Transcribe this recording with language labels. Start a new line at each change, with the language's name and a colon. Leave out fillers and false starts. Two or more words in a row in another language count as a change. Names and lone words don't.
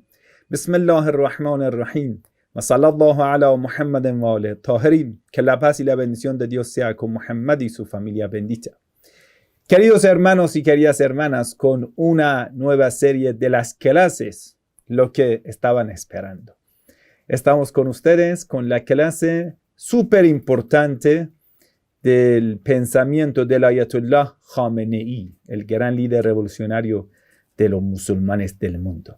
Arabic: بسم الله الرحمن الرحيم. وصلى الله على محمد وعلى الطاهرين.
Spanish: Que la paz y la bendición de Dios sea con Muhammad y su familia bendita. Queridos hermanos y queridas hermanas, con una nueva serie de las clases, lo que estaban esperando. Estamos con ustedes con la clase súper importante del pensamiento del Ayatollah Khamenei, el gran líder revolucionario de los musulmanes del mundo.